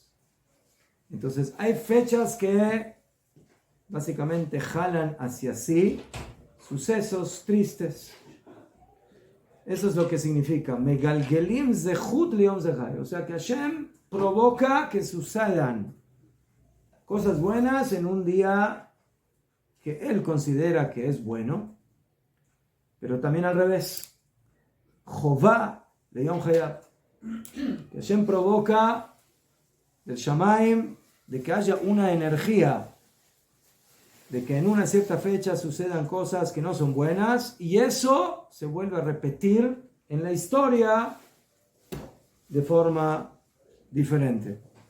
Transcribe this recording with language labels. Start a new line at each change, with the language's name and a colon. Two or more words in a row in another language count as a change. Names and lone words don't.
Spanish: Entonces hay fechas que básicamente jalan hacia sí sucesos tristes. Eso es lo que significa
Hebrew: מגלגלין זכות ליום זכאי.
Spanish: O sea que Hashem provoca que sucedan cosas buenas en un día que él considera que es bueno, pero también al revés.
Hebrew: חובה ליום חייב.
Spanish: Que Hashem provoca del Shamaim de que haya una energía de que en una cierta fecha sucedan cosas que no son buenas y eso se vuelve a repetir en la historia de forma diferente.